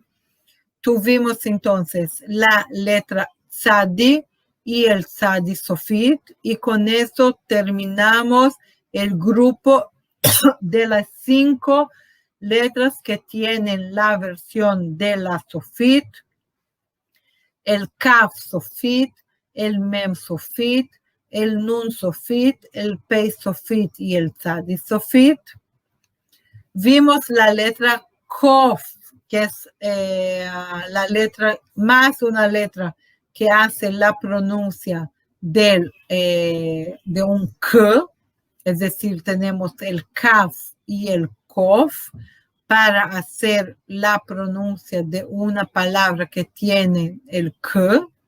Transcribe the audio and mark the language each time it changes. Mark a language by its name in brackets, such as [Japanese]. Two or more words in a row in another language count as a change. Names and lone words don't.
[Spanish] Tuvimos entonces la letra Tzadi y el Tzadi Sofit, y con eso terminamos el grupo de las 5 letras que tienen la versión de la Sofit, el Kaf Sofit, el Mem Sofit, el Nun Sofit, el Pei Sofit y el Tzadi Sofit. Vimos la letra Kof, que es la letra, más una letra que hace la pronuncia de un K, es decir, tenemos el Kaf y el Kof para hacer la pronuncia de una palabra que tiene el K.